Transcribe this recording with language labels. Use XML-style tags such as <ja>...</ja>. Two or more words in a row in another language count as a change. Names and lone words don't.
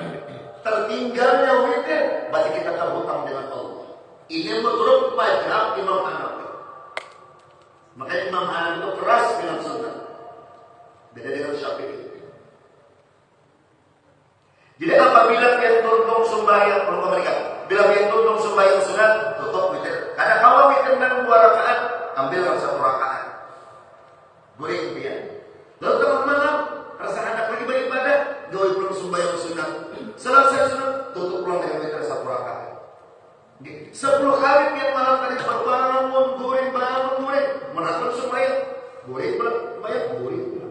<id>Tertinggalnya witir, berarti kita terhutang dengan Allah. Ini menurut mazhab Imam Hanafi. Makanya Imam Hanafi itu keras dengan sunnah, beda dengan Syafi'i. Jadi apabila dia tuntung sembahyang bila dia tuntung sembahyang sunat, tutup witir. Karena kalau witir dan 2 rakaat, ambil 1 rakaat. Guring dia. Lalu tengah malam, rasa hendak lagi beribadah, doi pulang sembahyang sunat. Selesai sunat, tutup pulang dengan witir 1 rakaat. 10 kali tiap malam kali bangun, guring, menonton sembahyang, guring, guring.</id>